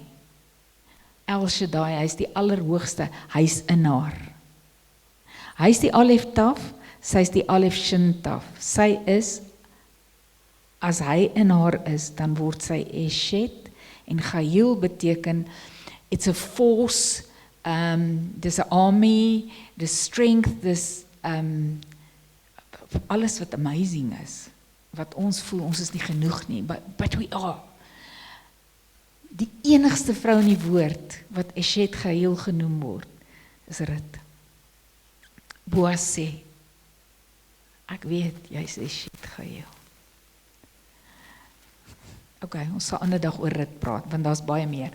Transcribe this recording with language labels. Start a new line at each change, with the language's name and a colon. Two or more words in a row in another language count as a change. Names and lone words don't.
Afrikaans: El Shaddai, hy is die allerhoogste, hy is in haar. Hy is die Alef Taf, sy is die Alef Shin Taf. Sy is, as hy in haar is, dan word sy Eshet, en Chayil beteken,
English: it's a force,
Afrikaans: dis 'n army, dis strength, dis alles wat amazing is, wat ons voel, ons is nie genoeg nie,
English: but we are.
Afrikaans: Die enigste vrou in die woord, wat Eshet Chayil genoem word, is Rut. Boas sê, ek weet, jy is Eshet Chayil. Okay, ons sal ander dag oor Rut praat, want daar's baie meer.